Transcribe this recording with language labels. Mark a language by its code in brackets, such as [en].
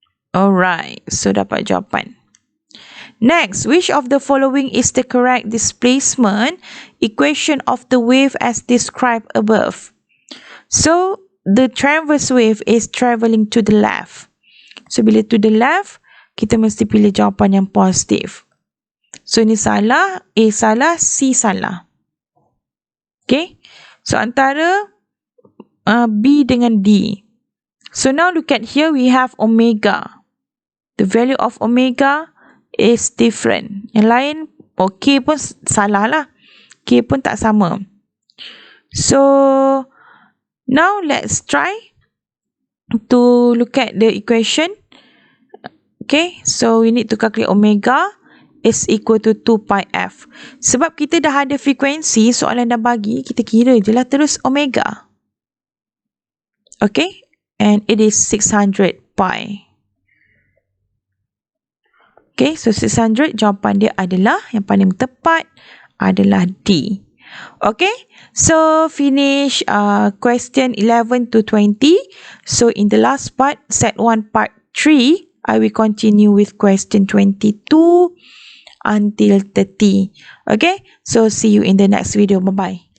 [en] Alright, [ms] so dapat jawapan. [en] Next, which of the following is the correct displacement equation of the wave as described above? So, the transverse wave is travelling to the left. [ms] So, bila [en] to the left, [ms] kita mesti pilih jawapan yang positif. So, ini salah, A salah, C salah. Okay? So, antara B dengan D. [en] So, now look at here, we have omega. The value of omega is different. [ms] Yang lain, K pun salah lah. K pun tak sama. [en] So, now let's try to look at the equation. Okay, so we need to calculate omega is equal to 2 pi f. [ms] Sebab kita dah ada frekuensi, soalan dah bagi, kita kira je lah terus omega. [en] Okay, and it is 600 pi. [ms] Okay, so 600 jawapan dia adalah yang paling tepat adalah D. [en] Okay, so finish question 11 to 20. So in the last part, set 1 part 3, I will continue with question 22 until 30. Okay, so see you in the next video. Bye-bye.